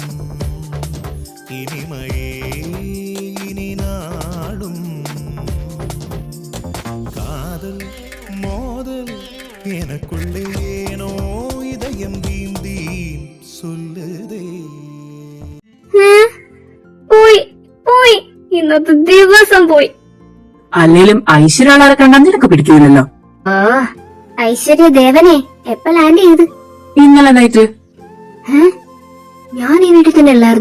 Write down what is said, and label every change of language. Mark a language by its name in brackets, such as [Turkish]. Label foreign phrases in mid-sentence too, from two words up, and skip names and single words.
[Tamil] இனிமையே இனி நாடும் காதல் மோதல் எனக்குள்ளே ஏனோ இதயம் தீந்தி சொல்லுதே. [Malayalam] പോയി ഇന്നത്തെ ദിവസം പോയി. അല്ലേലും ഐശ്വര്യ കണ്ടാൽ നിനക്ക് പിടിക്കില്ലല്ലോ. ഐശ്വര്യ ദേവനെ എപ്പ ലാൻഡ് ചെയ്ത്? ഇന്നലെ നൈറ്റ്. ഞാൻ ഈ വീട്ടിൽ തന്നെ അല്ലായിരുന്നു.